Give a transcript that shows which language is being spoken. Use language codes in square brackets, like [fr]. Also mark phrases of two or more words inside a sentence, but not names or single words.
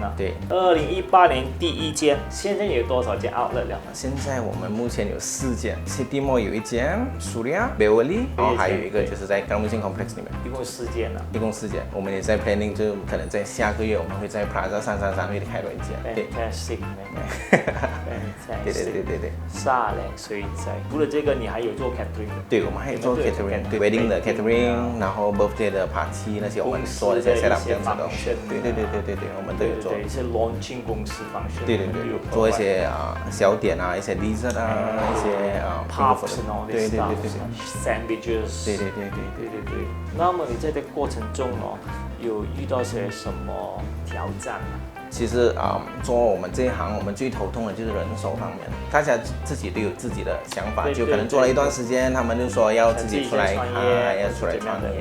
[zh] 啊。對。2018年第1間，現在有多少間 outlet 了？現在我們目前有4間 ，City Mall 有1間 ，Suria、Beverly， 然後還有一個就是在 Galamusin Complex 裡面。一共4間了。一共4間，我們也在 planning，就可能在下個月我們會在 Plaza 333會開多1間。 Fantastic。在对对对对对。沙靓水在。除了这个，你还有做 catering 的。对，我们还有做 catering， 对 wedding 的 catering， 然后 birthday 的 party 那些我们做的一些 setup 这样子的。对对对对对对，我们都有做。对，一些 launching 公司 function。对对对，做一些小点啊，一些 dessert 啊，一些 [en] puffs and all this [zh] 对对对对 sandwiches。对对对对对对对。那么你在这个过程中哦，有遇到些什么挑战吗？其实做我们这一行，我们最头痛的就是人手方面，大家自己都有自己的想法，就可能做了一段时间，他们就说要自己出来开，要出来创业。